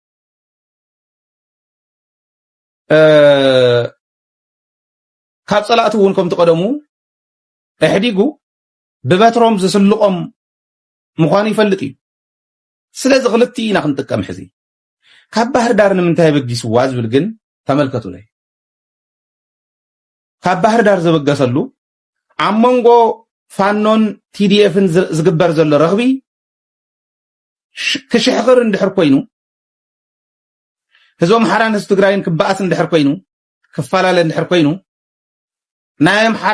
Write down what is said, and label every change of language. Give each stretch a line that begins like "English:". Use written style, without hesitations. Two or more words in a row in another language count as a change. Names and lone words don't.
Tigrinya: ካብ ፀላእቲ እውን ከም ተቀደሙ እሕዲጉ ብበትሮም ዝስልቆም ምዃኑ ይፈልጥ እዩ ስለዚ ክልቲኡ ኢና ክንጥቀም ሕዚ ካብ ባህር ዳር ንምንታይ በጊስዋ ዝብል ግን ተመልከቱ ላይ ካብ ባህር ዳር ዝበገሰሉ ኣብ መንጎ ፋኖን ቲዲኤፍን ዝግበር ዘሎ ረኽቢ ክሽሕኽር እንድሕር ኮይኑ ህዝቦም ሓራን ህዝቢ ትግራይን ክበኣስ እንድሕር ኮይኑ ክፈላለ እንድሕር ኮይኑ ናይ ኣምሓራ